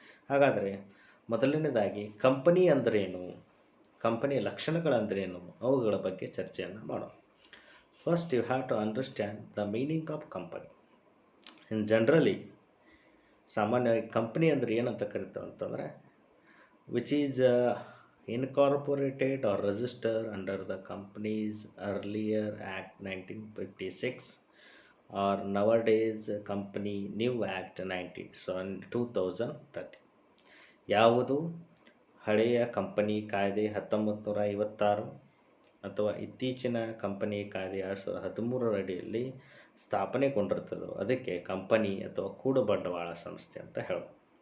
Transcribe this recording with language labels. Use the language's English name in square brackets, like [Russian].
[Kannada] ಹಾಗಾದರೆ ಮೊದಲನೇದಾಗಿ ಕಂಪನಿ ಅಂದ್ರೇನು, ಕಂಪನಿಯ ಲಕ್ಷಣಗಳಂದ್ರೇನು, ಅವುಗಳ ಬಗ್ಗೆ ಚರ್ಚೆಯನ್ನು ಮಾಡೋಣ. [English] First you have to understand the meaning of company. In generally, [Kannada] ಸಾಮಾನ್ಯವಾಗಿ ಕಂಪನಿ ಅಂದರೆ ಏನಂತ ಕರಿತೇವೆ ಅಂತಂದರೆ, [English] Which is incorporated or registered under the Companies Earlier Act 1956 or nowadays Company New Act 2013. [Kannada] ಯಾವುದು ಹಳೆಯ ಕಂಪನಿ ಕಾಯ್ದೆ 1956 ಅಥವಾ ಇತ್ತೀಚಿನ ಕಂಪನಿ ಕಾಯ್ದೆ 2013 ಅಡಿಯಲ್ಲಿ ಸ್ಥಾಪನೆಗೊಂಡಿರ್ತದೋ ಅದಕ್ಕೆ ಕಂಪನಿ ಅಥವಾ ಕೂಡು ಬಂಡವಾಳ ಸಂಸ್ಥೆ ಅಂತ ಹೇಳೋದು.